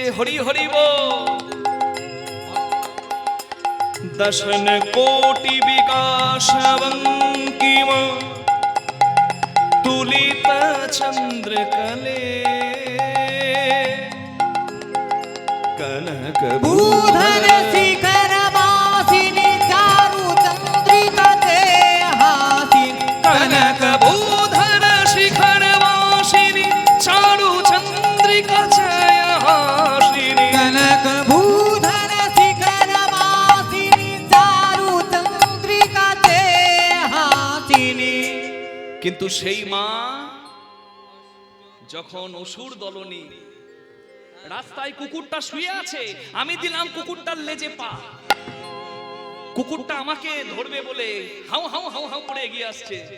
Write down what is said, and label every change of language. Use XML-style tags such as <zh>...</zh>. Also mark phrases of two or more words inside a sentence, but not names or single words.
<bn>হরি হরি বল। দশন কোটি বিকাশ বঙ্কিম তুলিত চন্দ্রকলে। কনক ভূধর শিখর বাসিনী চারু চন্দ্রিকা ছয়হাসিনী। কনক ভূধর শিখর বাসিনী চারু চন্দ্রিকা ছয়হাসিনী। কনক ভূধর শিখর বাসিনী চারু চন্দ্রিকা কিন্তু সেই মা যখন অসুর দলনী রাস্তায় কুকুরটা শুয়ে আছে, আমি দিলাম কুকুরটার লেজে পা, কুকুরটা আমাকে ধরবে বলে হাউ হাউ হাউ হাউ করে এগিয়ে আসছে।</bn>